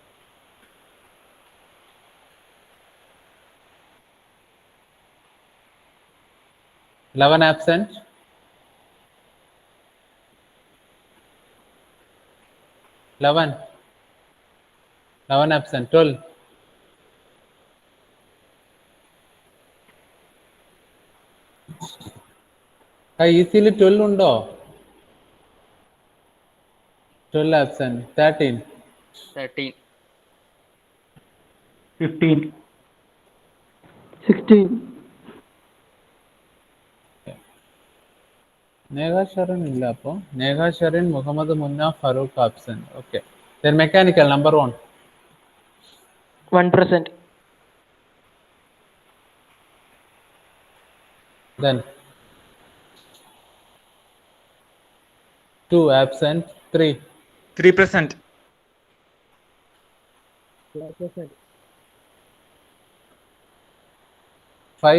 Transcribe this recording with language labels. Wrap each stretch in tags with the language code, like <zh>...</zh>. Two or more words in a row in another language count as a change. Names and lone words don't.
<en>11 absent. 11 absent. 12.</en> <ml>ഈസിയിൽ 12 ഉണ്ടോ?</ml> <en>12 absent. 13. 13. 15. 16.</en> <ml>നേഹ ഷെറിൻ ഇല്ല. അപ്പോൾ നേഹ ഷെറിൻ, മുഹമ്മദ് മുന്ന, ഫറൂഖ് ആബ്സെന്റ്.</ml> <en>OK. Then mechanical number 1. 1 present. Then 2 absent. 3. 3 present. 5.</en>